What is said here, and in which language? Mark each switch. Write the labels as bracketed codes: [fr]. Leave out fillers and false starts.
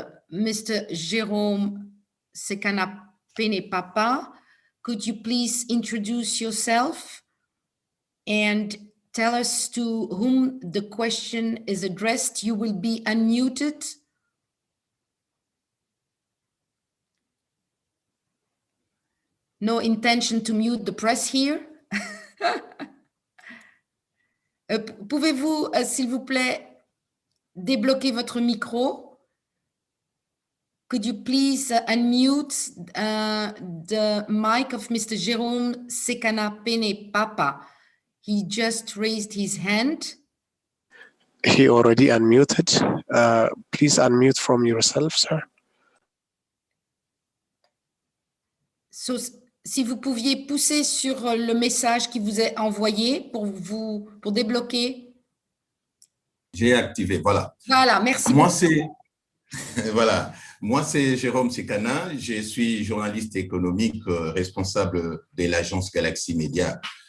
[en] Mr. Jérôme Sekana Pene Papa, could you please introduce yourself and tell us to whom the question is addressed? You will be unmuted. No intention to mute the press here. [fr] Pouvez-vous, s'il vous plaît, débloquer votre micro? [en] Could you please unmute the mic of Mr. Jérôme Sekana Pene Papa? He just raised his hand. He already unmuted. Please unmute from yourself, sir. [fr] So, si vous pouviez pousser sur le message qui vous est envoyé pour débloquer. J'ai activé, voilà. Voilà, merci. Moi, c'est voilà. Moi, c'est Jérôme Sekana. Je suis journaliste économique responsable de l'agence Galaxy Media.